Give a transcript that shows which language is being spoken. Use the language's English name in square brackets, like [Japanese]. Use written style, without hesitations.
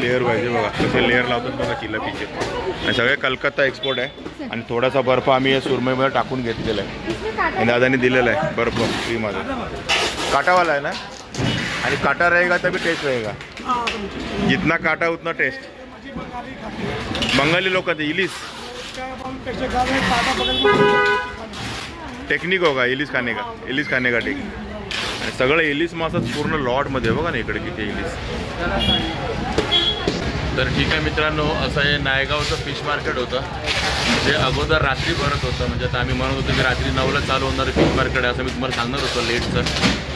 [Marathi] Layer पाहिजे बघा कसे लेअर लावतात बघा चिलापीचे. आणि सगळे कलकत्ता एक्सपोर्ट आहे. आणि थोडासा बर्फ आम्ही या सुरमईमध्ये टाकून घेतलेला आहे आणि दादाने दिलेला आहे बर्फ फ्रीमध्ये. काटावाला आहे ना आणि [Hindi] काटा रहेगा तभी टेस्ट रहेगा. जितना काटा उतना टेस्ट. बंगाली लोक इलिस टेक्निक होगा इलिस खाने का टेक्निक. [Marathi] आणि सगळं इलिस मासाच पूर्ण लॉटमध्ये बघा ना इकडे किती इलिस. तर ठीक आहे मित्रांनो असं हे नायगावचं फिश मार्केट होतं. जे अगोदर रात्री भरत होतं म्हणजे आता आम्ही म्हणत होतो की रात्री 9ला चालू होणारं फिश मार्केट आहे असं मी तुम्हाला सांगत होतो लेटचं.